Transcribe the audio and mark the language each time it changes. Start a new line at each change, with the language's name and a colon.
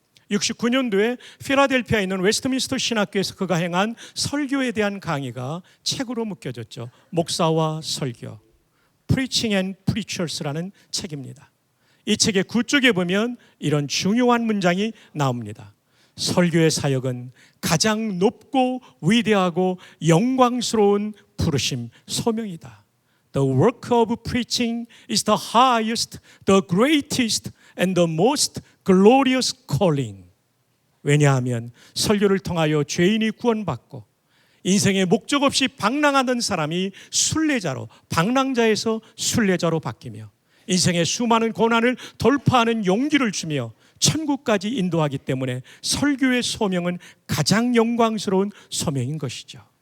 Korean: 69년도에 필라델피아에 있는 웨스트민스터 신학교에서 그가 행한 설교에 대한 강의가 책으로 묶여졌죠. 목사와 설교, Preaching and Preachers라는 책입니다. 이 책의 구쪽에 보면 이런 중요한 문장이 나옵니다. 설교의 사역은 가장 높고 위대하고 영광스러운 부르심, 소명이다.
English: The work of preaching is the highest, the greatest and the most glorious calling.
Korean: 왜냐하면 설교를 통하여 죄인이 구원받고 인생의 목적 없이 방랑하던 사람이 순례자로, 방랑자에서 순례자로 바뀌며 인생의 수많은 고난을 돌파하는 용기를 주며 천국까지 인도하기 때문에 설교의 소명은 가장 영광스러운 소명인 것이죠.